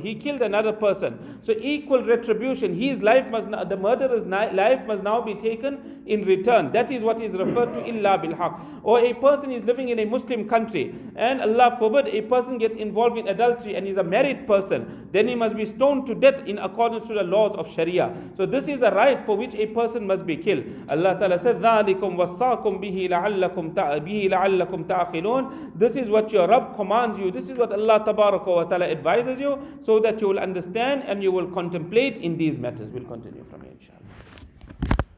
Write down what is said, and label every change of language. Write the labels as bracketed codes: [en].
[en] He killed another person. So equal retribution. His life must, the murderer's life must now be taken in return. That is what is referred to [ar] illa bil haq. [en] Or a person is living in a Muslim country, and Allah forbid a person gets involved in adultery and is a married person, then he must be stoned to death in accordance to the laws of Sharia. So this is a right for which a person must be killed. Allah Ta'ala said, [ar] ذَلِكُمْ وَصَّاكُمْ بِهِ لَعَلَّكُمْ تَعْقِلُونَ. [en] This is what your Rabb commands you. This is what Allah Tabaraka wa Ta'ala advises you, so that you will understand and you will contemplate in these matters. We'll continue from here, inshallah.